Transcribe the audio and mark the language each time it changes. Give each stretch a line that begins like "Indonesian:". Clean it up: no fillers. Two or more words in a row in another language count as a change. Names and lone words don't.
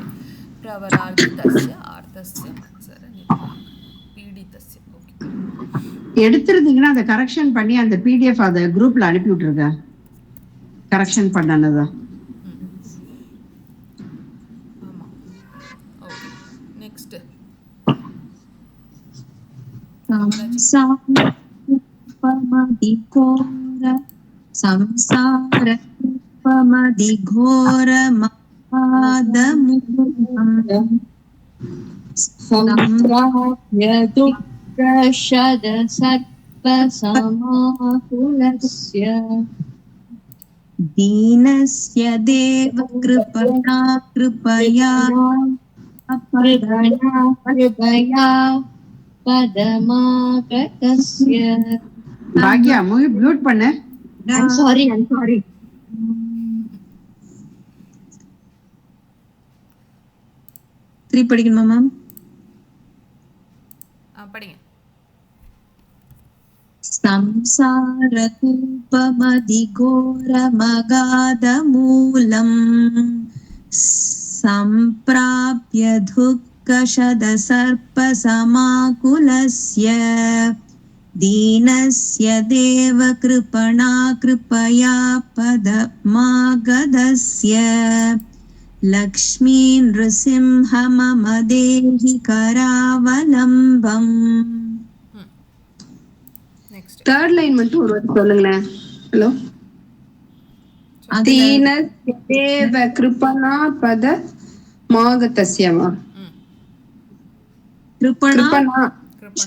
Sanskrit: प्रवरार्थितस्य आर्तस्य मत्सर निदा पीडितस्य.
Tamil: ஓகே. எடுத்துருந்தீங்கன்னா அதை கரெக்ஷன் பண்ணி அந்த பிடிஎஃப் அதை குரூப்ல அனுப்பி விட்டுருங்க. கரெக்ஷன் பண்ணனதா? ஆமா. ஓகே. நெக்ஸ்ட்.
Sanskrit: संसार सम्प्राप्य दुःखशद सर्पसमाकुलस्य दीनस्य देव कृपया कृपया पदमागतस्य.
Tamil: பாக்யா மியூட் பண்ணு.
English: I'm sorry.
Tamil: 3 படிக்கணுமா மேம்? படிங்க.
Sanskrit: संसारकूपमधिघोरमगाधमूलम् सम्प्राप्य दुःखशदसर्पसमाकुलस्य दीनस्य देव कृपणा कृपया पदमागधस्य लक्ष्मी नृसिंह मम देहि करावलम्बम्.
Tamil: நெக்ஸ்ட்.
English: third line
Tamil: மட்டும் ஒரு வாட்டி சொல்லுங்களேன்.
Sanskrit: ஹலோ. दीनस्य देव कृपणा पद मागतस्यमा. கிருபணா கிருபணா